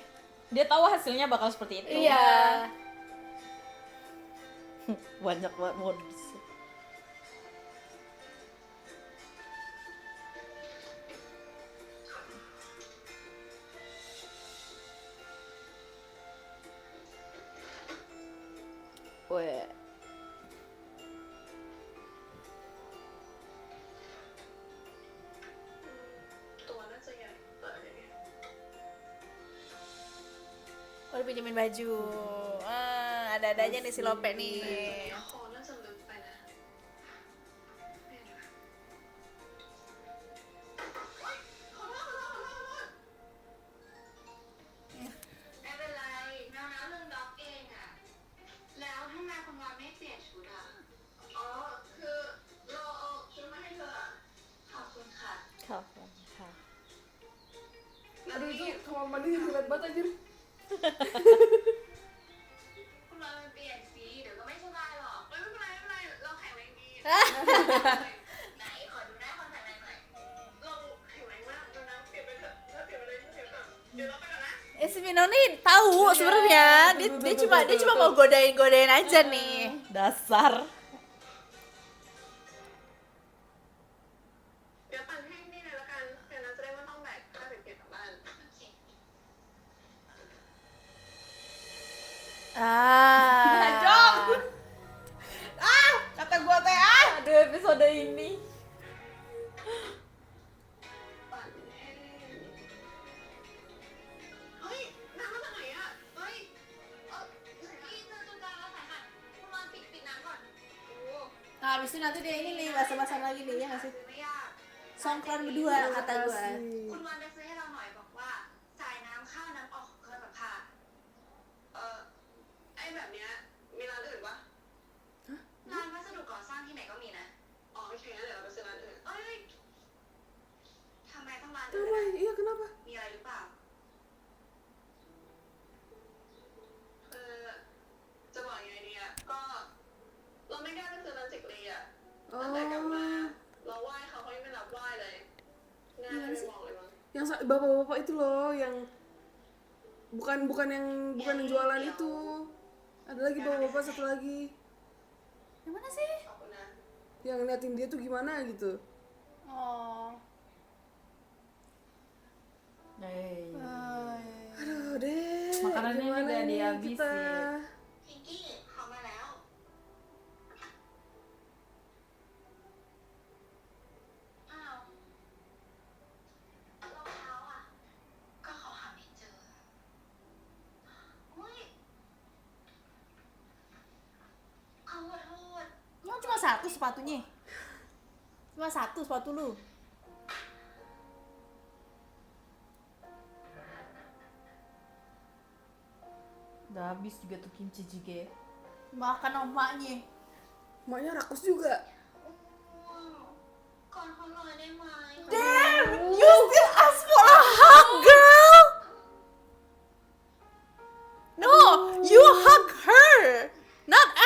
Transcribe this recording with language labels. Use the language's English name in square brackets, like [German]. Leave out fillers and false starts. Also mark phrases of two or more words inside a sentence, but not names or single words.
[Indonesian] Dia tahu hasilnya bakal seperti itu. Iya. Banyak banget modus. Weh. [Thai] ตัวน่าจะใหญ่เปิดอย่างเงี้ย [Indonesian] Oh, dipinjemin baju. Ada-ada aja nih si Lope nih. [Thai] คอน่าจะลึกไปนะเนี่ยนะเฮ้ยขอโทษ ไม่เป็นไรน้องๆลืมล็อกเองอะแล้วทำไมคุณวานไม่เปลี่ยนชุดอะ อ๋อ คือเราเอาชุดมาให้เธออะ ขอบคุณค่ะ ค่ะ. [Indonesian] Aduh itu kamar mandi jelek banget anjir. [Thai] คุณวานมันเปลี่ยนสีเดี๋ยวก็ไม่สบายหรอก ไม่เป็นไรเราแข็งแรงดี ไหนขอดูหน้าคนแต่งงานหน่อย เราแข็งแรงมากเรานะเปลี่ยนไปเถอะถ้าเปลี่ยนไปเลยเปลี่ยนเถอะเดี๋ยวเราไปก่อนนะ [Indonesian] Si Mino nih tahu sebenarnya. Dia cuma mau godain aja nih. Dasar. [Thai] เดี๋ยวปั่นให้นี่เลยละกันเดี๋ยวเราจะได้ไม่ต้องแบกผ้าไปเก็บกลับบ้าน [Indonesian] Kata gua teh Aduh, episode ini. [Thai] ปั่นให้เฮ้ยน้ำมาจากไหนอะเฮ้ย นี่เจอจุดกลางแล้วสายหันคุณวานปิดน้ำก่อนโอ้ [Indonesian] Nah, habis itu nanti dia ini nih basah-basah lagi nih ya nggak sih? [Thai] ไม่ยาก [Indonesian] Songkran berdua kata gua. [Thai] คุณวานไปซื้อให้เราหน่อยบอกว่าจ่ายน้ำเข้าน้ำออกของเครื่องซักผ้า ไอ้แบบเนี้ยมีร้านอื่นปะ ร้านวัสดุก่อสร้างที่ไหนก็มีนะ อ๋อโอเคงั้นเดี๋ยวเราไปซื้อร้านอื่น เอ้ยทำไมต้องร้านอื่น [Indonesian] Kenapa? Iya kenapa? [Thai] มีอะไรหรือเปล่า จะบอกยังไงดีอะก็เราไม่กล้าไปซื้อร้านจิกลีอะตั้งแต่กลับมาเราไหว้เขายังไม่รับไหว้เลยง่ายไม่บอกเลยมั้ง [Indonesian] Yang bapak-bapak itu loh yang bukan yang jualan itu. Ada lagi bapak-bapak satu lagi Yang mana sih? [Thai] ขอบคุณนะ [Indonesian] yang ngeliatin dia tuh gimana gitu. Oh. Aduh deh. Makanannya gimana udah nih dihabisin. kita? [Thai] พิงกี้เขามาแล้ว อ้าวรองเท้าอ่ะ ก็เขาหาไม่เจออุ้ยเขาขอโทษ [Indonesian] Emang cuma satu sepatunya? Cuma satu sepatu lu? Udah habis juga tuh [Korean] 김치찌개. [Indonesian] Makan sama emaknya. Maknya rakus juga. [Thai] ก่อนเขาหน่อยได้ไหม [English] Damn! You still ask for a hug, girl! No! You hug her!